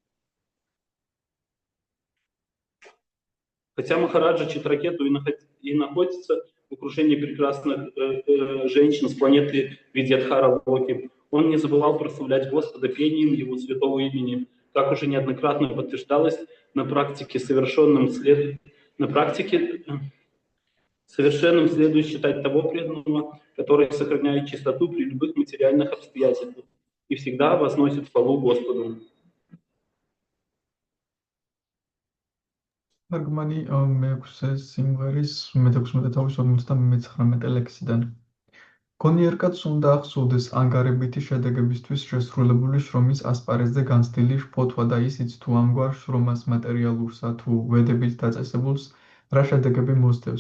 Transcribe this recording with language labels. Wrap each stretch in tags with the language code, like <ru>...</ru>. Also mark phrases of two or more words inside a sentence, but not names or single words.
<ru>Хотя Махараджа Читракету и находится в окружении прекрасных женщин с планеты Видьядхара Локи, он не забывал прославлять Господа пением Его святого имени, как уже неоднократно подтверждалось на практике совершенным следует считать того преданного, который сохраняет чистоту при любых материальных обстоятельствах и всегда возносит хвалу Господу.</ru> <ka>თარგმანი მეექვსე სიმღერის მე-16 თავის 59 ლექსიდან. გონიერ კაცს უნდა ახსოვდეს ანგარებითი შედეგებისთვის შესრულებული შრომის ასპარეზზე განცდილი შფოთვა და ისიც თუ ამგვარ შრომას მატერიალურსა თუ ვედებით დაწესებულს რა შედეგები მოსდევს.</ka>